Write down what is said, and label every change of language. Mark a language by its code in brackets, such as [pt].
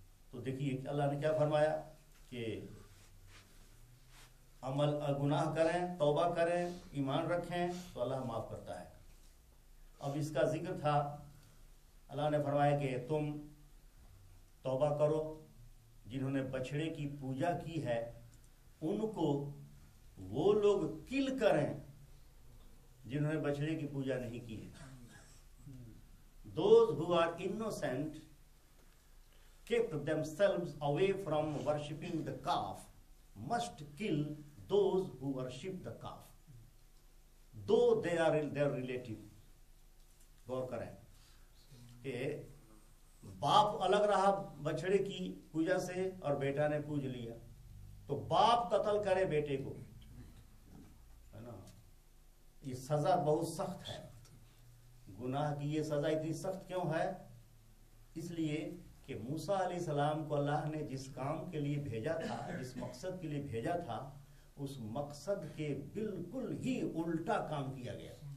[ur] تو دیکھیے اللہ نے کیا فرمایا کہ عمل گناہ کریں، توبہ کریں، ایمان رکھیں تو اللہ معاف کرتا ہے. اب اس کا ذکر تھا. اللہ نے فرمایا کہ تم توبہ کرو. جنہوں نے بچڑے کی پوجا کی ہے ان کو وہ لوگ کل کریں جنہوں نے بچڑے کی پوجا نہیں کی ہے. [en] Those who are innocent kept themselves away from worshipping the calf must kill those who worship the calf, though they are their relative. [ur] غور کریں کہ باپ الگ رہا بچڑے کی پوجا سے اور بیٹا نے پوج لیا تو باپ قتل کرے بیٹے کو، ہے نا. یہ سزا بہت سخت ہے. گناہ کی یہ سزا اتنی سخت کیوں ہے؟ اس لیے کہ موسیٰ علیہ السلام کو اللہ نے جس کام کے لیے بھیجا تھا، جس مقصد کے لیے بھیجا تھا، اس مقصد کے بالکل ہی الٹا کام کیا گیا.